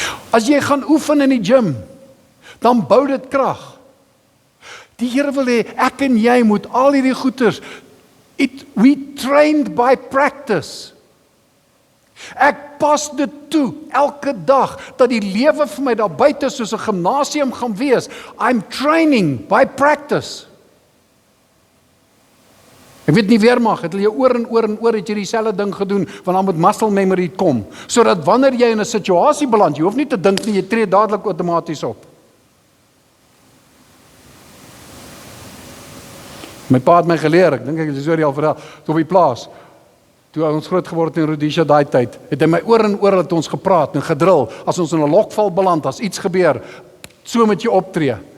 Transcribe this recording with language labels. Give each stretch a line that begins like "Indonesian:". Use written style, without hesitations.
Afrikaans: As jy gaan oefen in die gym, dan bou dit krag. Die Here wil hê, ek en jy moet al hierdie goeters,
English: we trained by practice.
Afrikaans: Ek pas dit toe, elke dag, dat die lewe vir my daar buite soos 'n gimnasium gaan wees.
English: I'm training by practice.
Afrikaans: Ek weet nie weermag, het jy oor en oor en oor het jy dieselfde ding gedoen, want dan moet muscle memory kom, sodat wanneer jy in 'n situasie beland, jy hoef nie te dink nie, jy tree dadelik outomaties op. My pa het my geleer, ek dink ek het die storie al vertel, toe op die plaas, toe ons groot geword het in Rhodesia daai tyd, het hy my oor en oor het ons gepraat en gedril, as ons in 'n lokval beland, as iets gebeur, so moet jy optree.